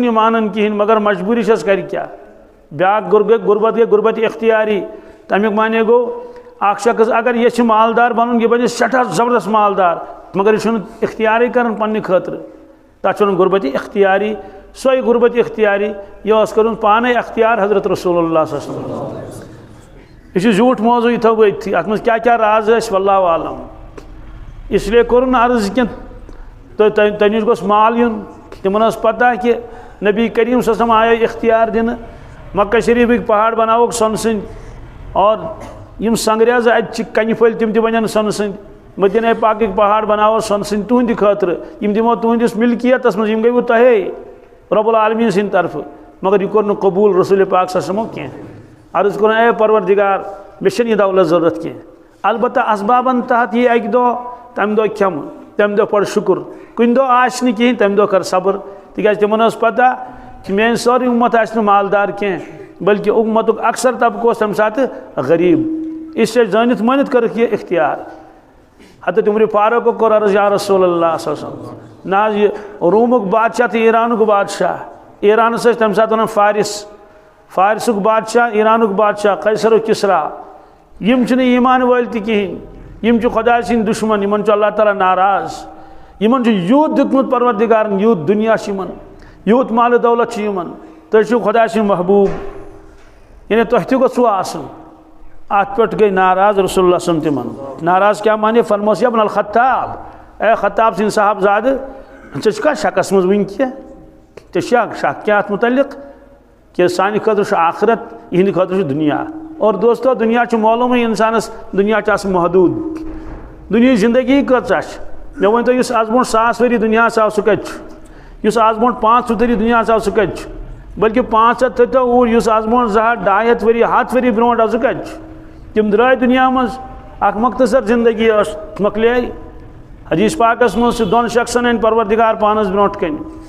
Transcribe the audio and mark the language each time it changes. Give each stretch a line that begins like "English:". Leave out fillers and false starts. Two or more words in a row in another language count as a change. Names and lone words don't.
Kashmiri: یہِ مانان کِہیٖنۍ مگر مجبوٗری چھس کرِ کیٛاہ بیٛاکھ غُربت گٔے غُربتی اختیاری تمیُک معنی گوٚو اکھ شخص اگر یژھِ مالدار بنُن یہِ بنہِ سٮ۪ٹھاہ زبردست مالدار مگر یہِ چھُنہٕ اختیارٕے کران پننہِ خٲطرٕ تتھ چھُ ونان غُربتی اختیاری سۄے غُربتی اختیاری یہِ ٲس کٔرمٕژ پانے اختیار حضرت
Arabic: رسول اللہ صلی اللہ علیہ وسلم
Kashmiri: یہ چھُ زیوٗٹھ موضوع یہِ تھاوو بہٕ أتتھٕے اتھ منٛز کیٛاہ کیٛاہ راز ٲسۍ
Arabic: واللہ عالم
Urdu: اس لیے
Kashmiri: کوٚرُن عرض کہِ تۄہہِ نِش گوٚژھ مال یُن تِمن ٲس پتہ کہ
Arabic: نبی کریم صلی اللہ علیہ وسلم
Kashmiri: آیے اختیار دِنہٕ مکہ شریفٕکۍ پہاڑ بناووکھ سۄنہٕ سٕنٛدۍ اور یم سنگریز اتہِ چھِ کنہِ پھٔلۍ تِم تہِ بنن سۄنہٕ سٕنٛدۍ مدینہ پاکٕکۍ پہاڑ بناوو سۄنہٕ سٕنٛدۍ تُہنٛدِ خٲطرٕ یم دِمو تُہنٛدِس ملکیتس منٛز یم گٔیوٕ تۄہے
Arabic: رب العالمیٖن
Kashmiri: سٕنٛدِ طرفہٕ مگر یہِ کوٚر نہٕ قبوٗل رسول پاک
Arabic: صلی اللہ علیہ وسلمو
Kashmiri: کینٛہہ عرض کوٚرُن اے پروردگار مےٚ چھنہٕ یہِ دولت ضروٗرت کینٛہہ البتہ اسبابن تحت یی اکہِ دۄہ تمہِ دۄہ کھٮ۪مہٕ تمہِ دۄہ پڑ شُکر کُنہِ دۄہ آسہِ نہٕ کِہیٖنۍ تمہِ دۄہ کر صبر تِکیٛازِ تِمن ٲس پتہ کہ میٲنۍ سٲرٕے اُمت آسہِ نہٕ مالدار کینٛہہ بلکہ اُمتُک اکثر طبقہٕ اوس تمہِ ساتہٕ غریٖب
Urdu: اس لیے
Kashmiri: زٲنِتھ مٲنِتھ کٔرٕکھ یہِ اختیار حضرت عمر فاروقو کوٚر عرض
Arabic: یا رسول اللہ صلی اللہ علیہ وسلم
Kashmiri: نہ حظ یہِ روٗمُک بادشاہ تہٕ ایرانُک بادشاہ ایرانس ٲسۍ تمہِ ساتہٕ ونان فارسُک بادشاہ ایرانُک بادشاہ قیصرُک کِسرا یم چھِنہٕ ایٖمان وٲلۍ تہِ کِہیٖنۍ یم چھِ خۄداے سٕنٛدۍ دُشمن یمن چھُ اللہ تعالیٰ ناراض یمن چھُ یوٗت دیُتمُت پروردگارن یوٗت دُنیا چھُ یمن یوٗت مالہٕ دولت چھُ یمن تُہۍ چھِو خۄداے سٕنٛدۍ محبوٗب یعنی تۄہہِ تہِ گوٚژھوُ آسُن اتھ پٮ۪ٹھ گٔے ناراض
Arabic: رسول اللہ صلی اللہ علیہ وسلم
Kashmiri: تِمن ناراض کیٛاہ مانے فرموس
Arabic: یا ابن الخطاب
Kashmiri: اے خطاب سٕنٛدۍ صاحب زادٕ ژےٚ چھُکھا شکس منٛز وٕنہِ کینٛہہ ژےٚ چھُیا شک کینٛہہ اتھ متعلق کہ سانہِ خٲطرٕ چھُ آخرت یِہنٛدِ خٲطرٕ چھُ دُنیا اور دوستو دُنیا چھُ معلوٗمٕے اِنسانس دُنیا چھُ آسان محدوٗد دُنیہِچ زندگی کۭژاہ چھِ مےٚ ؤنۍتو یُس آز برونٛٹھ 1000 ؤری دُنیاہس آو سُہ کتہِ چھُ یُس آز برونٛٹھ 500 ؤری دُنیاہس آو سُہ کتہِ چھُ بلکہ 500 تھٲیتو اوٗرۍ یُس آز برونٛٹھ 200 250 ؤری 100 ؤری برونٛٹھ آو سُہ کتہِ چھُ تِم درٛاے دُنیا منٛز اکھ مختصر زندگی ٲس مۄکلے حدیث پاکس منٛز چھِ دۄن شخصن ہٕنٛدۍ پروردگار پانس برونٛٹھ کنہِ